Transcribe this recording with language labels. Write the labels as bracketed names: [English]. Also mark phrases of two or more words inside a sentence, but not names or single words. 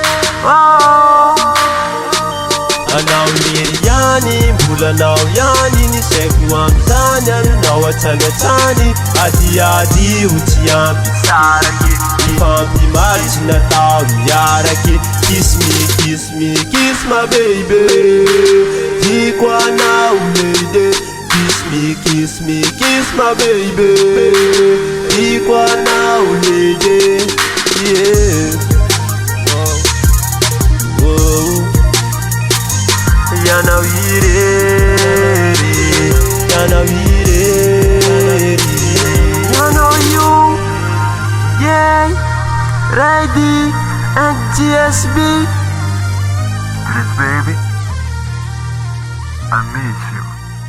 [Malagasy] Oh. Anao miry ihany, mbolanao ihany ny saiko amizany. Anao an-tany, adiady ho tsy ampy saraky. Ifampimaly tsy natao miaraky. [English] Kiss my baby, [Malagasy] tiako anao lady. [English] Kiss my baby, [Malagasy] tiako anao [English] lady, yeah. [Malagasy] Yanao irery, yanao irery, yanao [English] you, yeah. [Malagasy] Raiky and GSB. [English] Please, baby, I miss you.